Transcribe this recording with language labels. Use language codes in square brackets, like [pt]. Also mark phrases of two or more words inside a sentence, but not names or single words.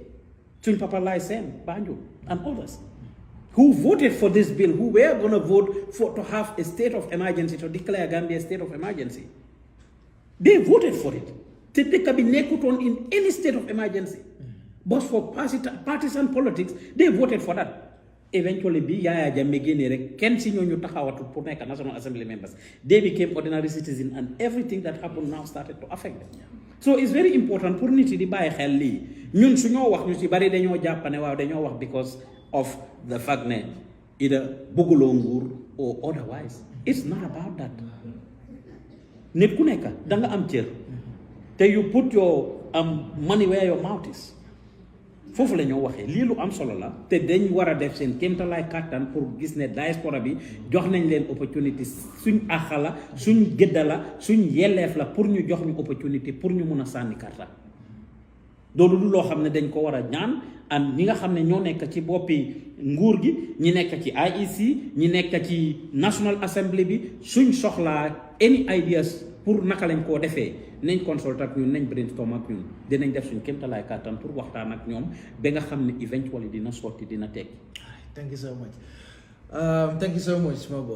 [en] Papa Lai Sen, Banjo, and others who voted for this bill, who were going to vote to have a state of emergency, to declare Gambia a state of emergency. They voted for it. They can be nekuton in any state of emergency. But for partisan politics, they voted for that. Eventually, [wo] Yaya Jammeh génne rek kenn si ñooñu taxawatu pour nekk [en] National Assembly members. They became ordinary citizens, and everything that happened now started to affect them. So it's very important [wo] pour nit yi di bàyyi xel lii ñun su ñoo wax ñu ci bari dañoo jàpp ne waaw dañoo wax [en] because of the fact [wo] ne either bëgguloo nguur [en] or otherwise. It's not about that. [wo] Nit ku nekk da nga am cër te [en] you put your money where your mouth is. [wo] foofu la ñoo waxee lii lu am solo la te dañ war a def seen kéemtalaay kàttan pour gis ne diaspora bi jox nañ leen opportunité suñ àq la suñ gëdda la suñ yelleef la pour ñu jox ñu opportunité pour ñu mun a sànni karta loolu du loo xam ne dañ ko war a ñaan and ñi nga xam ne ñoo nekk ci boppi nguur gi ñi nekk ci IEC ñi nekk ci National Assembly bi suñ soxlaa [en] any ideas [wo] pour naka lañ koo defee nañ consult ak ñun nañ brainstorm ak ñun dinañ def suñ kéemtalaay kàttan pour waxtaan ak ñoom ba nga xam ne eventually dina sotti dina tekki. [en] Thank you so much. Thank you so much, my boy.